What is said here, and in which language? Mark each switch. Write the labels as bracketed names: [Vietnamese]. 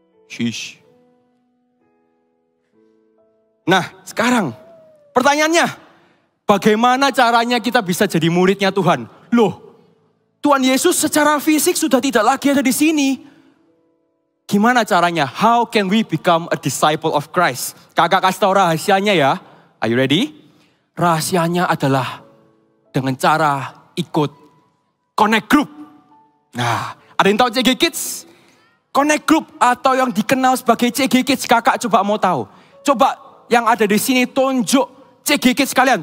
[Indonesian] Shish. Nah, sekarang pertanyaannya, bagaimana caranya kita bisa jadi muridnya Tuhan? Loh, Tuhan Yesus secara fisik sudah tidak lagi ada di sini. Gimana caranya? [English] How can we become a disciple of Christ? [Indonesian] Kakak kasih tahu rahasianya ya. [English] Are you ready? [Indonesian] Rahasianya adalah dengan cara ikut Connect Group. Nah, ada yang tahu CG Kids? Connect Group atau yang dikenal sebagai CG Kids. Kakak coba mau tahu. Coba yang ada di sini tunjuk CG Kids kalian.